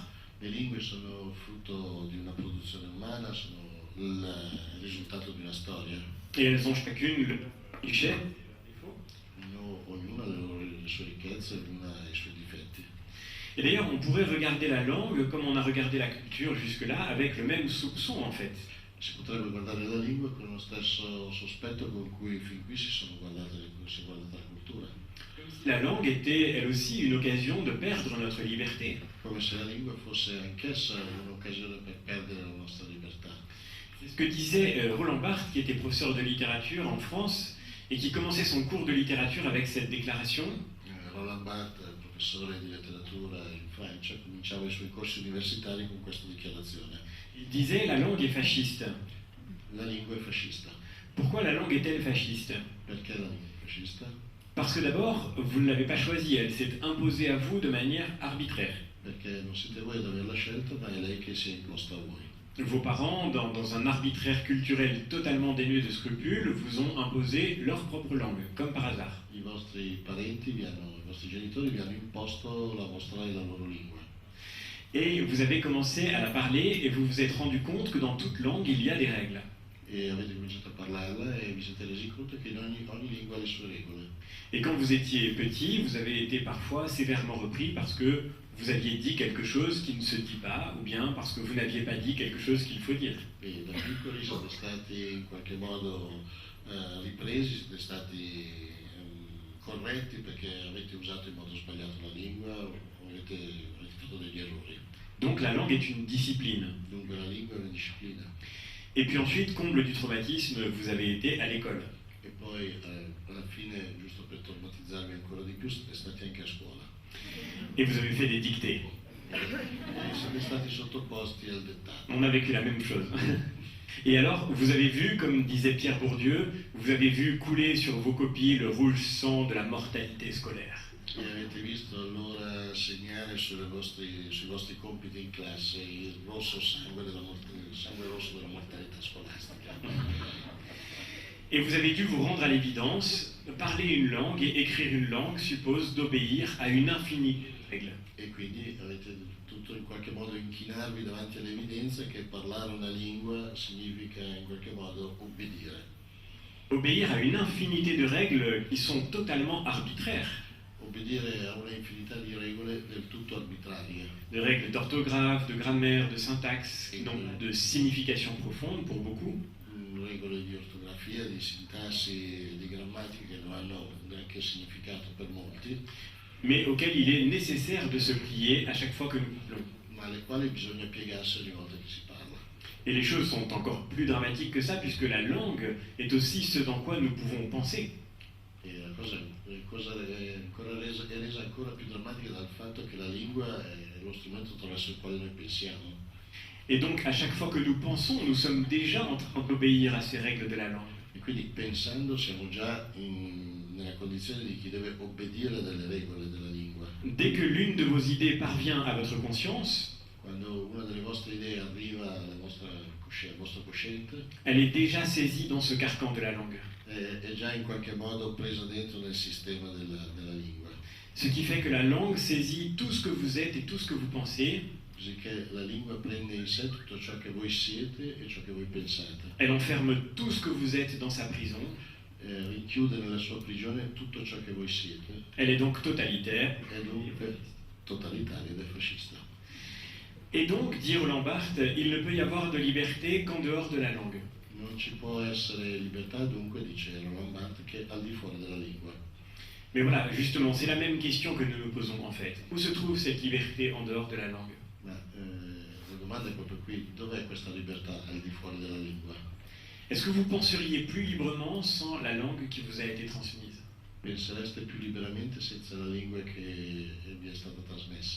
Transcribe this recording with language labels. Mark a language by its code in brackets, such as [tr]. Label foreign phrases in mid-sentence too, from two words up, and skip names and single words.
[it] Le lingue sono frutto di una produzione umana, sono il risultato di una storia. [fr] Et elles ont chacune le cliché. [it] Ognuna ha le sue ricchezze, ognuna ha i suoi difetti. [fr] Et d'ailleurs, on pourrait regarder la langue comme on a regardé la culture jusque-là, avec le même soupçon en fait. [it] Si potrebbe guardare la lingua con lo stesso sospetto con cui fin qui si è guardata la cultura. [fr] La langue était elle aussi une occasion de perdre notre liberté. [it] Come se la lingua fosse anch'essa un'occasione per perdere la nostra libertà. [fr] C'est ce que disait Roland Barthes, qui était professeur de littérature en France et qui commençait son cours de littérature avec cette déclaration. [it] Roland Barthes, professore di letteratura in Francia, cominciava i suoi corsi universitari con questa dichiarazione. [fr] Il disait la langue est fasciste. [it] La lingua è fascista. [fr] Pourquoi la langue est-elle fasciste? [it] Perché la lingua è fascista? [fr] Parce que d'abord, vous ne l'avez pas choisie, elle s'est imposée à vous de manière arbitraire. [it] Perché non siete voi ad averla scelta, ma è lei che si è imposta a voi. [fr] Vos parents, dans un arbitraire culturel totalement dénué de scrupules, vous ont imposé leur propre langue, comme par hasard. [it] I vostri parenti, i vostri genitori vi hanno imposto la vostra e la loro lingua. [fr] Et vous avez commencé à la parler et vous vous êtes rendu compte que dans toute langue, il y a des règles. [it] E avete cominciato a parlarla e vi siete resi conto che in ogni lingua ha le sue regole. [fr] Et quand vous étiez petit, vous avez été parfois sévèrement repris parce que vous aviez dit quelque chose qui ne se dit pas, ou bien parce que vous n'aviez pas dit quelque chose qu'il faut dire. [it] E da piccoli siete stati in qualche modo ripresi, siete stati corretti perché avete usato in modo sbagliato la lingua o avete fatto degli errori. [fr] Donc la langue est une discipline. [it] Dunque la lingua è una disciplina. [fr] Et puis ensuite, comble du traumatisme, vous avez été à l'école. [it] E poi alla fine, giusto per traumatizzarvi ancora di più, siete stati anche a scuola. [fr] Et vous avez fait des dictées. [it] E siete stati sottoposti al dettato. [fr] On a vécu la même chose. Et alors, vous avez vu, comme disait Pierre Bourdieu, vous avez vu couler sur vos copies le rouge sang de la mortalité scolaire. [it] E avete visto allora segnare sui vostri compiti in classe il rosso sangue il sangue rosso della mortalità scolastica. [fr] Et vous avez dû vous rendre à l'évidence, parler une langue et écrire une langue suppose d'obéir à une infinité de règles. [it] E quindi avete dovuto in qualche modo inchinarvi davanti all'evidenza che parlare una lingua significa in qualche modo obbedire. [fr] Obéir à une infinité de règles qui sont totalement arbitraires. [it] Obbedire a una infinità di regole del tutto arbitrarie. [fr] De règles d'orthographe, de grammaire, de syntaxe, donc de signification profonde pour beaucoup. [it] Regole di ortografia, di sintassi, di grammatica che non hanno neanche significato per molti, [fr] mais auxquelles il est nécessaire de se plier à chaque fois que nous parlons. [it] ma alle quali bisogna piegarsi ogni volta che si parla. [fr] Et les choses sont encore plus dramatiques que ça, puisque la langue est aussi ce dans quoi nous pouvons penser. [it] E la cosa è resa ancora più drammatica dal fatto che la lingua è lo strumento attraverso il quale noi pensiamo. [fr] Et donc, à chaque fois que nous pensons, nous sommes déjà en train d'obéir à ces règles de la langue. [it] E quindi pensando siamo già nella condizione di chi deve obbedire delle regole della lingua. [fr] Dès que l'une de vos idées parvient à votre conscience, [it] Quando una delle vostre idee arriva al vostro cosciente, [fr] elle est déjà saisie dans ce carcan de la langue. [it] è già in qualche modo presa dentro nel sistema della lingua. [fr] Ce qui fait que la langue saisit tout ce que vous êtes et tout ce que vous pensez. [it] Così che la lingua prende in sé tutto ciò che voi siete e ciò che voi pensate. [fr] Elle enferme tout ce que vous êtes dans sa prison. [it] Rinchiude nella sua prigione tutto ciò che voi siete. [fr] Elle est donc totalitaire. [it] È dunque totalitaria ed è fascista. [fr] Et donc, dit Roland Barthes, il ne peut y avoir de liberté qu'en dehors de la langue. [it] Non ci può essere libertà, dunque, dice Roland Barthes, che al di fuori della lingua. [fr] Mais voilà, justement, c'est la même question que nous nous posons en fait. Où se trouve cette liberté en dehors de la langue? [it] Ma la domanda è proprio qui: dov'è questa libertà al di fuori della lingua? [fr] Est-ce que vous penseriez plus librement sans la langue qui vous a été transmise? [it] Pensereste più liberamente senza la lingua che vi è stata trasmessa?